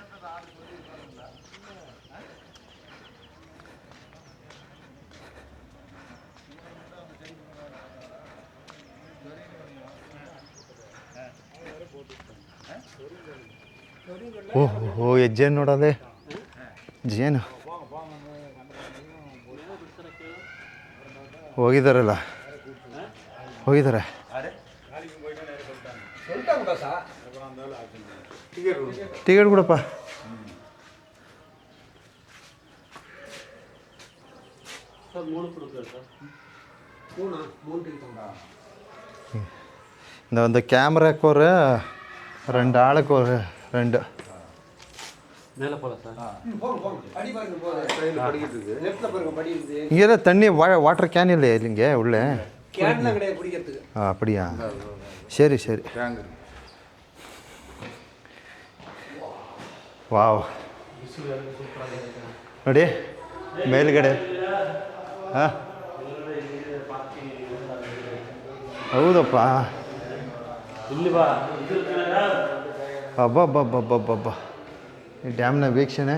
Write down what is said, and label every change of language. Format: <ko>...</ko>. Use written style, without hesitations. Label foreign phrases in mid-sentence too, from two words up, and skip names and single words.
<kn>ಓಹೋ ಹೆಜ್ಜೇನು ನೋಡೋದೆ ಜೇನು ಹೋಗಿದ್ದಾರಲ್ಲ ಹೋಗಿದ್ದಾರೆ. ಟಿಕೆಟ್ ಕೊಡಪ್ಪ.</kn> <ta>இந்த வந்து கேமராக்கு ஒரு 2 ஆளுக்கு ஒரு 2 இங்கே தண்ணி வாட்டர் கேன் இல்லையா இல்லைங்க உள்ளே? அப்படியா, சரி சரி.</ta> <kn>ವಾವ್ ನೋಡಿ ಮೇಲ್ಗಡೆ. ಹಾಂ ಹೌದಪ್ಪ. ಅಬ್ಬಬ್ಬಬ್ಬಬ್ಬಬ್ಬ ಈ ಡ್ಯಾಮ್ನ ವೀಕ್ಷಣೆ.</kn>